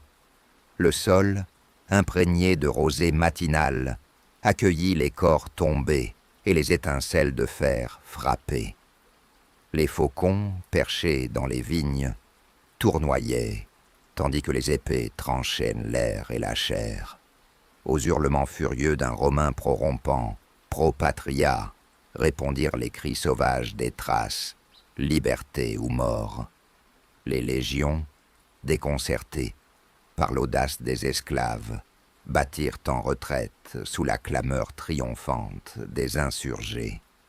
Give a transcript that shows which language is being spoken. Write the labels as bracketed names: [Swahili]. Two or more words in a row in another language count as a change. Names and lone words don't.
[French] Le sol, imprégné de rosée matinale, accueillit les corps tombés et les étincelles de fer frappées. Les faucons, perchés dans les vignes, tournoyaient, tandis que les épées tranchaient l'air et la chair. Aux hurlements furieux d'un Romain prorompant, [Latin] pro patria, [French] répondirent les cris sauvages des Thraces, liberté ou mort. Les légions, déconcertées par l'audace des esclaves, battirent en retraite sous la clameur triomphante des insurgés.